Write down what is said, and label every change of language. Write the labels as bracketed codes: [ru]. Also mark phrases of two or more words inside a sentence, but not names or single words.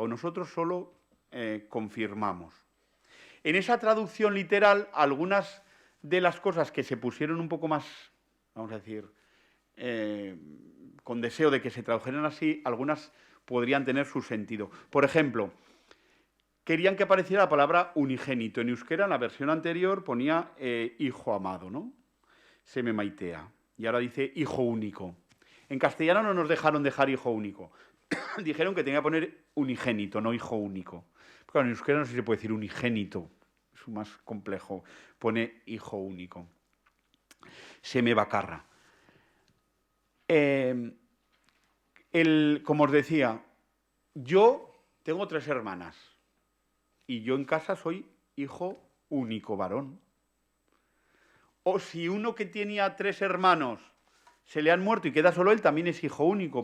[es] Nosotros solo confirmamos. En esa traducción literal, algunas de las cosas que se pusieron un poco más, vamos a decir, con deseo de que se tradujeran así, algunas podrían tener su sentido. Por ejemplo, querían que apareciera la palabra unigénito. En euskera, en la versión anterior, ponía hijo amado, ¿no? [eu] Seme maitea. [es] Y ahora dice hijo único. En castellano no nos dejaron dejar hijo único. Dijeron que tenía que poner unigénito, no hijo único. Claro, en euskera no sé si se puede decir unigénito. Es más complejo. Pone hijo único. [eu] Seme bakarra. [es] Como os decía, yo tengo 3 hermanas. Y yo en casa soy hijo único varón. O si uno que tenía 3 hermanos se le han muerto y queda solo él, también es hijo único.